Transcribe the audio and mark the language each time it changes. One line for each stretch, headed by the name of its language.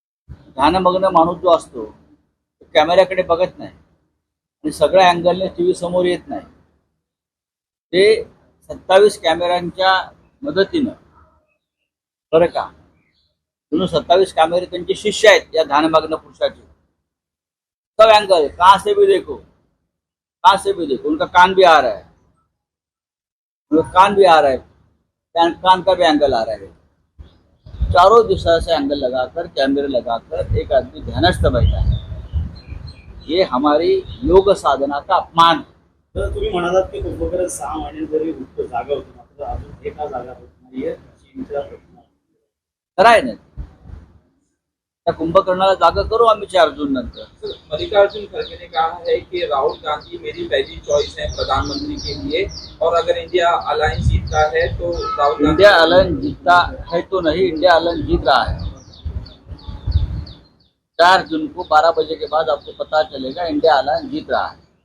Marathi: ध्यानमग्न माणूस जो असतो तो कॅमेऱ्याकडे बघत नाही आणि सगळ्या अँगलने टी व्ही समोर येत नाही. ते 27 कॅमेऱ्यांच्या मदतीनं, बरं का, म्हणून 27 कॅमेरे त्यांचे शिष्य आहेत या ध्यानमग्न पुरुषाचे.
Hindi: सब एंगल कहाँ से भी देखो, कहाँ से भी देखो, उनका कान भी आ रहा है, उनका कान भी आ रहा है, कान का भी एंगल आ रहा है. चारों दिशा से एंगल लगाकर, कैमरे लगाकर एक आदमी ध्यानस्थ बैठा है. ये हमारी योग साधना का अपमान.
Marathi: तर तुम्ही म्हणालात की कुंभकर्ण 6 महिने जरी जागा होती, मात्र अजून एका जागा होत नाहीये चीनच्या प्रश्नावर. खरं आहे ना, त्या कुंभकर्णाला जागा करू आम्ही 4 जून नंतर.
Hindi: सर, मल्लिकार्जुन खड़गे ने कहा है कि राहुल गांधी मेरी पहली चॉइस है प्रधानमंत्री के लिए, और अगर इंडिया अलायंस जीतता है तो राहुल गांधी. इंडिया अलायंस जीतता है तो नहीं, इंडिया अलायंस जीत रहा है. 4 जून को 12 बजे के बाद आपको पता चलेगा इंडिया अलायंस जीत रहा है.